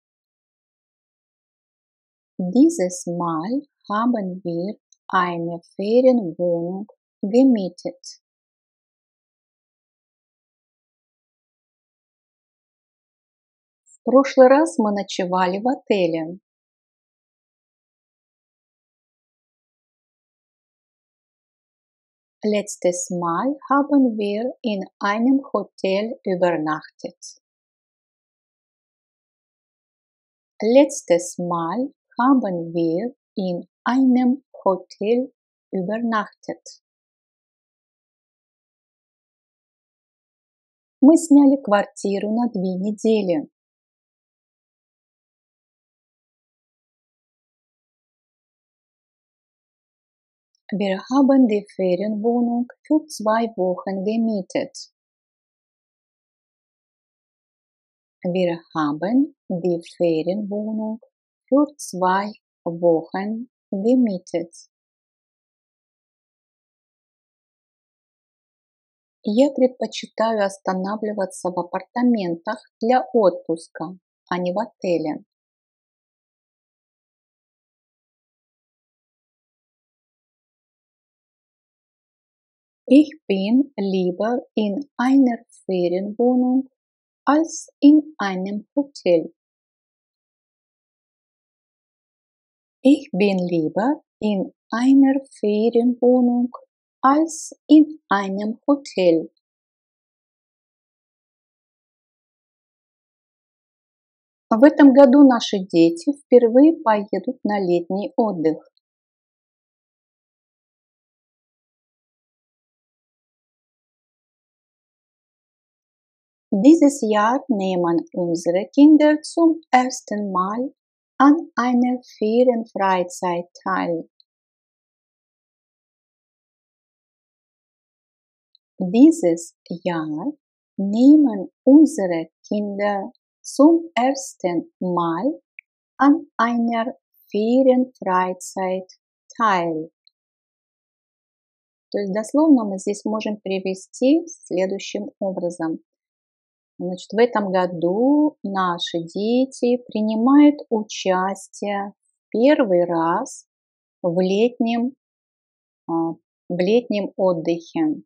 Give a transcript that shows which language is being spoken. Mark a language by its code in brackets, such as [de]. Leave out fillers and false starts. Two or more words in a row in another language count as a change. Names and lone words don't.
[de] Dieses Mal haben wir eine Ferienwohnung gemietet. [ru] В прошлый раз мы ночевали в отеле. [de] Letztes Mal haben wir in einem Hotel übernachtet. Letztes Mal haben wir in einem Hotel übernachtet. [ru] Мы сняли квартиру на 2 недели. [de] Wir haben die Ferienwohnung für 2 Wochen gemietet. Wir haben die Ferienwohnung für 2 Wochen gemietet. [ru] Я предпочитаю останавливаться в апартаментах для отпуска, а не в отеле. [de] Ich bin lieber in einer Ferienwohnung als in einem Hotel. Ich bin lieber in einer Ferienwohnung als in einem Hotel. [ru] В этом году наши дети впервые поедут на летний отдых. [de] Dieses Jahr nehmen unsere Kinder zum ersten Mal an einer Ferienfreizeit teil. Dieses Jahr nehmen unsere Kinder zum ersten Mal an einer Ferienfreizeit teil. [ru] То есть дословно мы здесь можем перевести следующим образом. Значит, в этом году наши дети принимают участие в первый раз в летнем отдыхе.